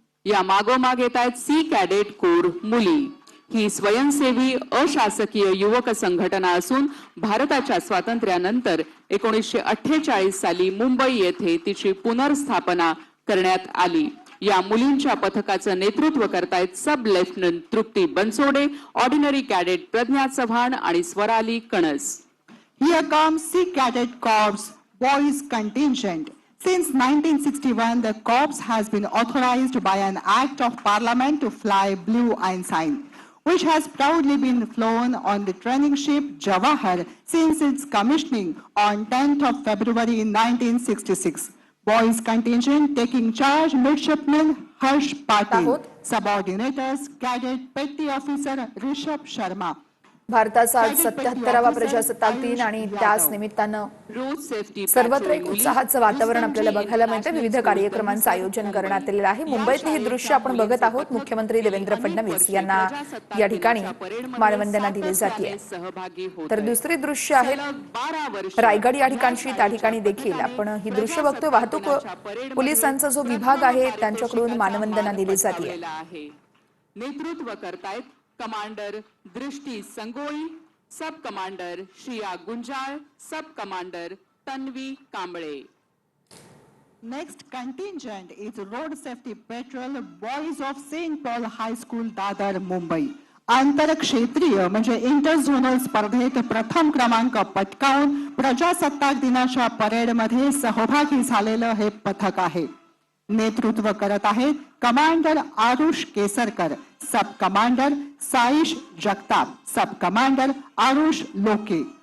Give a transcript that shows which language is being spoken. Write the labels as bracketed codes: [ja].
[mr] या मागोमाग येत आहेत सी कॅडेट कोर मुली। ही स्वयंसेवी अशासकीय युवक संघटना असून भारताच्या स्वातंत्र्यानंतर 1948 साली मुंबई येथे तिची पुनर्स्थापना करण्यात आली। या मुलींच्या पथकाचं नेतृत्व करतायत सब लेफ्टनंट तृप्ती बनसोडे, ऑर्डिनरी कॅडेट प्रज्ञा चव्हाण आणि Swarali कणस। [en] Here comes Sea Cadet Corps Boys Contingent. Since 1961, the corps has been authorized by an act of parliament to fly Blue Ensign, which has proudly been flown on the training ship Jawahar since its commissioning on 10th of February 1966. Boys contingent taking charge Midshipman Harsh Patil, subordinators Cadet Petty Officer Rishabh Sharma. [mr] भारताचा आज 77वा प्रजासत्ताक दिन आणि त्याच निमित्तानं सर्वत्र एक उत्साहाचं वातावरण आपल्याला बघायला मिळतं। विविध कार्यक्रमांचं आयोजन करण्यात आलेलं आहे। मुंबईतले हे दृश्य आपण बघत आहोत। मुख्यमंत्री देवेंद्र फडणवीस यांना या ठिकाणी मानवंदना दिली जाते। तर दुसरी दृश्य आहे रायगड या ठिकाणची, त्या ठिकाणी देखील आपण ही दृश्य बघतोय। वाहतूक पोलिसांचा जो विभाग आहे त्यांच्याकडून मानवंदना दिली जाते। नेतृत्व करतायत कमांडर दृष्टी संगोळी, सब commander Shriya Gunjal, sub commander Tanvi Kamble. [en] Next contingent is Road Safety Patrol Boys of St. Paul High School, Dadar, Mumbai. [mr] आंतरक्षेत्रीय म्हणजे इंटरझोनल स्पर्धेत प्रथम क्रमांक पटकावून प्रजासत्ताक दिनाच्या परेडमध्ये सहभागी झालेलं हे पथक आहे। नेतृत्व करत आहेत कमांडर आरुष केसरकर, सब कमांडर साईश जगताप, सब कमांडर आरुष लोके।